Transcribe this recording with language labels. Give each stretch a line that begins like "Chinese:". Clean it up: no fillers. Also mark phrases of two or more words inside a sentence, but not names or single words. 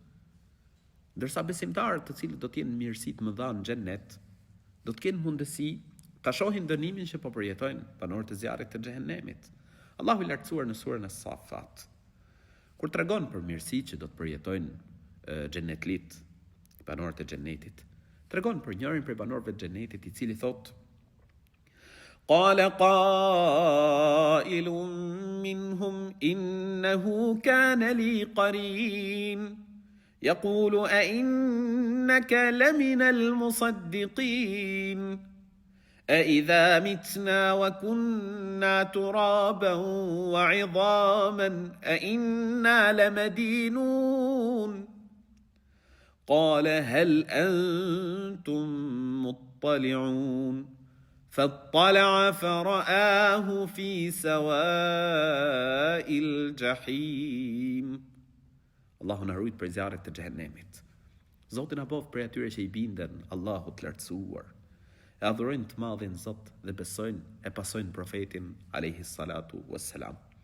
Albanian: Ndërsa besimtarët, të cilët do të jenë mirësi të mëdha në xhennet, do të kenë mundësi ta shohin dënimin që po përjetojnë banorët e zjarrit të xhehenemit. Allahu i lartësuar në surën As-Saffat, kur tregon për mirësitë që do të përjetojnë xhennetlit, banorët e xhennetit, tregon për njërin prej banorëve të xhennetit i cili thotë:
Arabic: قال قائل منهم إنه كان لي قرين يقول أئنك لمن المصدقين أإذا متنا وكنا ترابا وعظاما أإنا لمدينون قال هل أنتم مطلعون فاطلع فرآه في سواء الجحيم.
Albanian: Allahu na ruaj prej zjarrit të xhehenemit. Zoti na bëf prej atyre që i binden Allahut të lartësuar, e adhurojnë të madhin Zot dhe besojnë e pasojnë profetin
Arabic: عليه الصلاة والسلام.